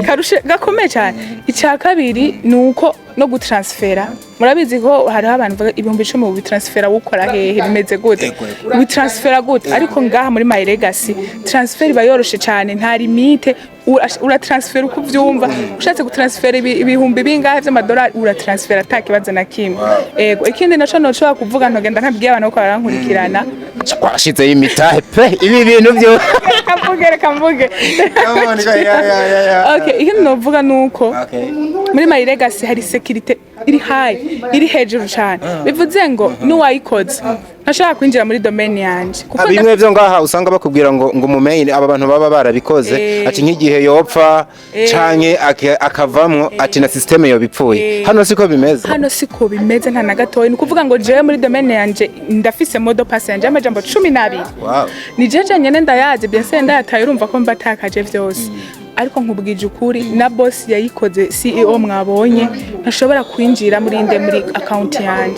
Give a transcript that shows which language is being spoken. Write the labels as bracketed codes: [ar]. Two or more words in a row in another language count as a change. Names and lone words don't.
[rn] gakomeye cyane icya kabiri nuko no gutransfera murabizi ko hariho abantu ibihumbi 10 mu transfera ukora hehe bimeze gute ubitransfera gute ariko ngaha muri My Legacy transfer bayoroshe cyane nta limite uratransfera uko uvyumva ushatse gutransfera ibihumbi bingahe by'amadolari uratransfera atakibazo na kimwe ego ikindi naco noshobora kuvuga ntogenda ntabwiye abantu ko barankurikirana twashize imitahe pe ibi bintu byo kamvuge okay ikindi novuga nuko muri My Legacy hari security iri high iri hejuru cyane bivuze ngo nuwayikoze ntashaka kwinjira muri domain yanje kuko bimwe byo ngaha usanga bakubwira ngo mumenye aba bantu baba barabikoze ati nk'igihe yopfa canke akavamwo ati na system yo bipfuye hano siko bimeze nta na gatoyi nukuvuga ngo jewe muri domain yanje ndafise modo pass yanje amajambo 12 ni jeje nyene ndayazi bien ndayataye urumva ko mbatakaje vyose ariko nkubwije ukuri na boss yayikoze CEO mwabonye ntashobora kwinjira muri account yanje